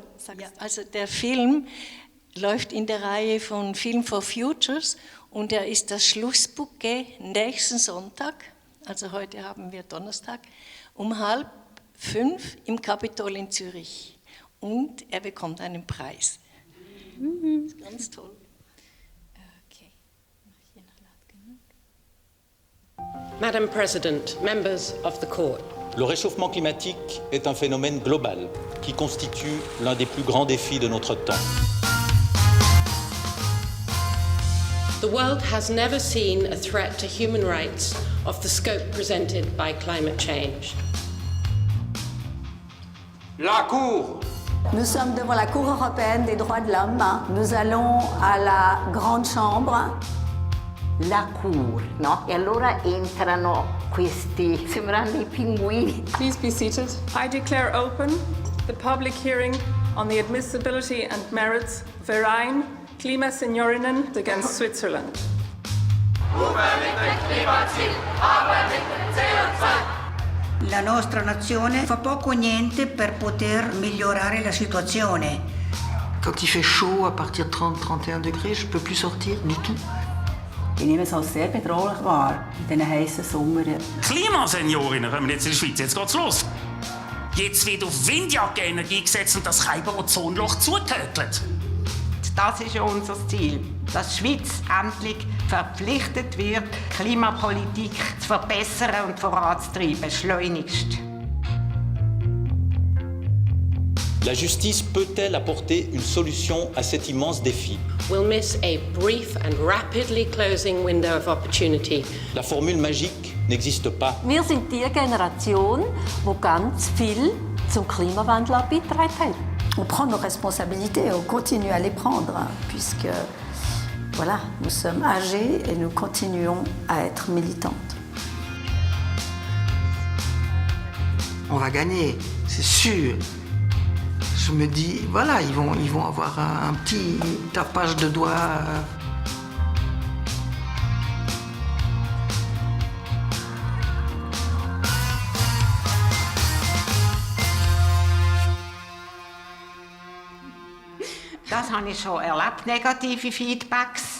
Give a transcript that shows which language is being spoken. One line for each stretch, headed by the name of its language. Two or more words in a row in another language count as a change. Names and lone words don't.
German: Ja, also der Film läuft in der Reihe von Film for Futures und er ist das Schlussbouquet nächsten Sonntag, also heute haben wir Donnerstag, um 4:30 im Kapitol in Zürich und er bekommt einen Preis. Das ist ganz toll. Okay.
English: Madam President, members of the court.
French: Le réchauffement climatique est un phénomène global qui constitue l'un des plus grands défis de notre temps.
English: The world has never seen a threat to human rights of the scope presented by climate change.
French: La Cour. Nous sommes devant la Cour européenne des droits de l'homme. Nous allons à la Grande Chambre. La Cour,
Italian: no? E allora entrano questi, sembrano dei pinguini.
English: Please be seated. I declare open the public hearing on the admissibility and merits of Verein Klimaseniorinnen against Switzerland.
Italian: La nostra nazione fa poco o niente per poter migliorare la situazione.
French: Quand il fait chaud, à partir de 30-31 degrés, je ne peux plus sortir du tout.
German: Ich nehme es als sehr bedrohlich wahr, in diesen heißen Sommer. Klimaseniorinnen kommen jetzt in die Schweiz, jetzt geht's los. Jetzt wird auf Windjackenenergie gesetzt und das Kälber-Ozonloch zugetötet. Das ist unser Ziel, dass die Schweiz endlich verpflichtet wird, Klimapolitik zu verbessern und voranzutreiben, schleunigst.
French: La justice peut-elle apporter une solution à cet immense défi?
English: We'll miss a brief and rapidly closing window of opportunity.
French: La formule magique n'existe pas.
German: Wir sind die Generation, die ganz viel zum Klimawandel beigetragen hat.
French: On prend nos responsabilités, on continue à les prendre, puisque voilà, nous sommes âgés et nous continuons à être militantes. On va gagner, c'est sûr. Je me dis, voilà, ils vont avoir un petit tapage de doigts.
German: Das habe ich schon erlebt, negative Feedbacks.